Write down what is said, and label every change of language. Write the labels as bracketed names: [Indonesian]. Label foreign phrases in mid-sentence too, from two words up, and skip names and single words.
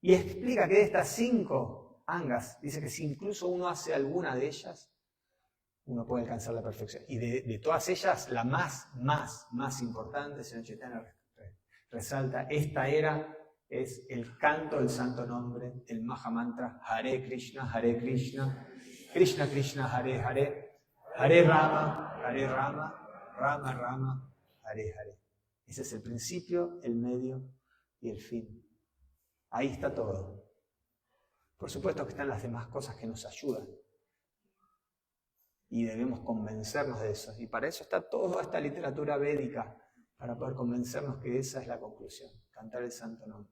[Spanish] Y explica que de estas 5 angas, dice que si incluso uno hace alguna de ellas, uno puede alcanzar la perfección. Y de todas ellas, la más importante, Señor Chaitanya resalta, esta era es el canto del santo nombre, el Mahamantra, [Sanskrit] Hare Krishna, Krishna Krishna, Hare Hare, Hare Rama, Rama Rama, Hare Hare. [Spanish] Ese es el principio, el medio y el fin. Ahí está todo. Por supuesto que están las demás cosas que nos ayudan. Y debemos convencernos de eso. Y para eso está toda esta literatura védica, para poder convencernos que esa es la conclusión, cantar el santo nombre.